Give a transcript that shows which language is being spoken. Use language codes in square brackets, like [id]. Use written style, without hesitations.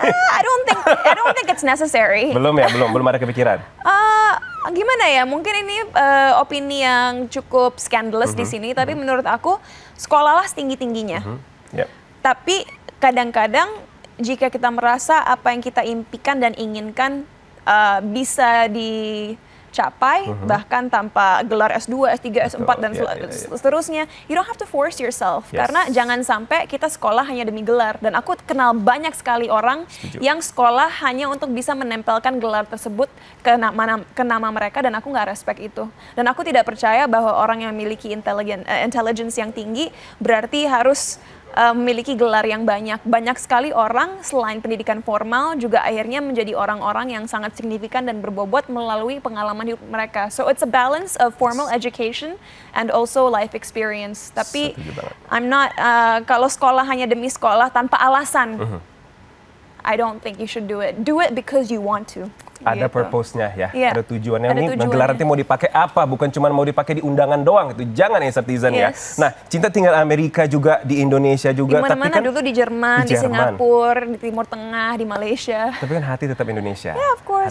[en] I don't think it's necessary. [id] Belum ada kepikiran? Gimana ya, mungkin ini opini yang cukup scandalous di sini, tapi menurut aku, sekolahlah setinggi-tingginya. Tapi kadang-kadang jika kita merasa apa yang kita impikan dan inginkan bisa dicapai, bahkan tanpa gelar S2, S3, S4, dan seterusnya, [en] you don't have to force yourself. [id] Karena jangan sampai kita sekolah hanya demi gelar. Dan aku kenal banyak sekali orang yang sekolah hanya untuk bisa menempelkan gelar tersebut ke nama mereka, dan aku nggak respect itu. Dan aku tidak percaya bahwa orang yang memiliki intelligence yang tinggi berarti harus memiliki gelar yang banyak. Banyak sekali orang selain pendidikan formal juga akhirnya menjadi orang-orang yang sangat signifikan dan berbobot melalui pengalaman hidup mereka. [en] So it's a balance of formal education and also life experience. [id] Tapi [en] I'm not, [id] kalau sekolah hanya demi sekolah tanpa alasan, [en] I don't think you should do it. Do it because you want to. [id] Ada purpose-nya ya, ada tujuannya. Ini gelar nanti mau dipakai apa, bukan cuma mau dipakai di undangan doang. Itu jangan ya citizen ya. Nah, Cinta tinggal Amerika juga, di Indonesia juga. Di mana-mana, dulu di Jerman, di Singapura, di Timur Tengah, di Malaysia. Tapi kan hati tetap Indonesia. [en] Yeah, of course.